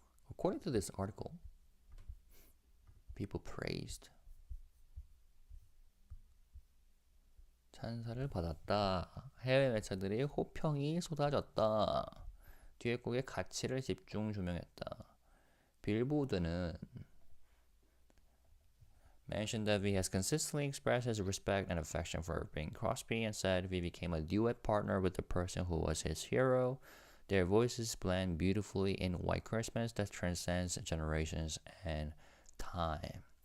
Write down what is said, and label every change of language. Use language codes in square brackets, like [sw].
[en] According to this article, people praised. [ko] 찬사를 받았다. 해외 매체들이 호평이 쏟아졌다. 듀엣곡의 가치를 집중 조명했다. 빌보드는 [en] mentioned that V has consistently expressed his respect and affection for Bing Crosby and said V became a duet partner with the person who was his hero. Their voices blend beautifully in White Christmas that transcends generations and time.